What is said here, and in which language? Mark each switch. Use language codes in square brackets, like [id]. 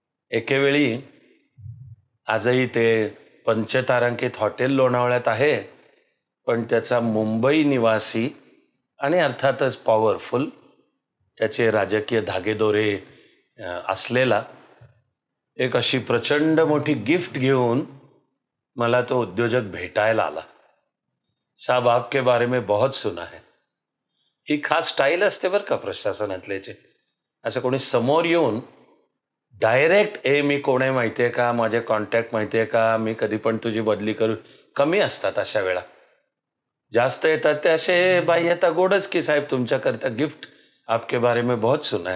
[mr] एकेवेळी आजही ते पंचतारांकित हॉटेल लोणावळ्यात आहे, पण त्याचा मुंबई निवासी आणि अर्थातच पॉवरफुल त्याचे राजकीय धागेदोरे असलेला एक अशी प्रचंड मोठी गिफ्ट घेऊन मला तो उद्योजक भेटायला आला. [hi] साहब आपके बारे में बहुत सुना है. [mr] ही खास स्टाईल असते बरं का प्रशासनातल्याचे. असं कोणी समोर येऊन डायरेक्ट मी कोण आहे माहिती आहे का, माझे कॉन्टॅक्ट माहिती आहे का, मी कधी पण तुझी बदली करू, कमी असतात अशा वेळा. जास्त येतात ते असे बाई आता गोडच की साहेब तुमच्याकरता गिफ्ट [hi] आपके बारे में बहुत सुना है.